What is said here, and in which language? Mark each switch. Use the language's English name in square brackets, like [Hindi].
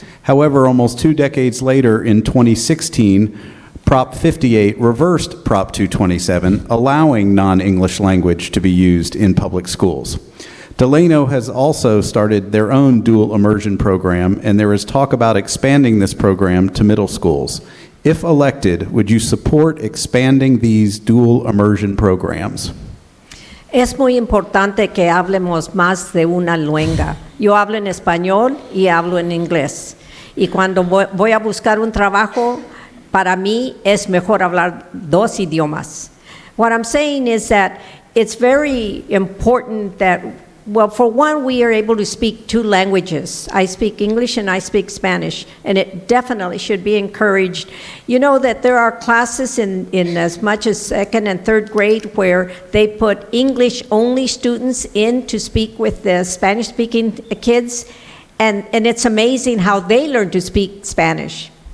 [English] However, almost 2 decades later, in 2016, Prop 58 reversed Prop 227, allowing non-English language to be used in public schools. Delano has also started their own dual immersion program, and there is talk about expanding this program to middle schools. If elected, would you support expanding these dual immersion programs? [Spanish] Es muy importante que hablemos más de una lengua. Yo hablo en español y hablo en inglés. Y cuando voy a buscar un trabajo, para mí es mejor hablar 2 idiomas. [English] What I'm saying is that it's very important that, well, for one, we are able to speak 2 languages. I speak English and I speak Spanish, and it definitely should be encouraged. You know that there are classes in as much as 2nd and 3rd grade where they put English-only students in to speak with the Spanish-speaking kids, and it's amazing how they learn to speak Spanish.